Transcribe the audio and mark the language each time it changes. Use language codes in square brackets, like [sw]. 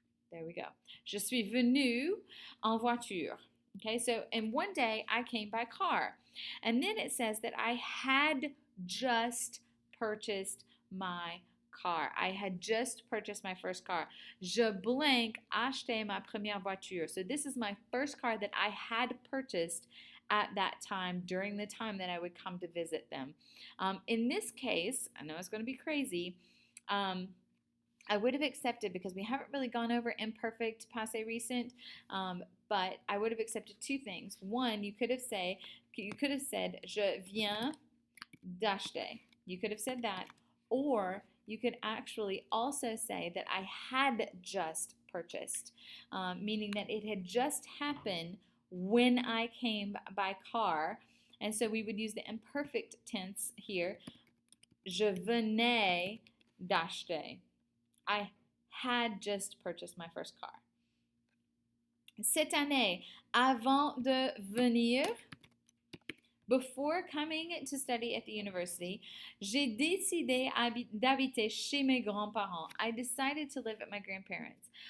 [en] There we go. [fr] Je suis venu en voiture. [en] Okay, so and one day I came by car. And then it says that I had just purchased my car. I had just purchased my first car. [fr] Je blank acheté ma première voiture. [en] So this is my first car that I had purchased at that time, during the time that I would come to visit them. In this case, I know it's going to be crazy, I would have accepted, because we haven't really gone over imperfect passé recent, but I would have accepted 2 things. One, you could have said, [fr] je viens d'acheter. [en] You could have said that. Or you could actually also say that I had just purchased, meaning that it had just happened when I came by car. And so we would use the imperfect tense here. [fr] Je venais d'acheter. [en] I had just purchased my first car. [fr] Cette année, avant de venir, [en] before coming to study at the university, [fr] j'ai décidé d'habiter chez mes grands-parents. [en] I decided to live at my grandparents.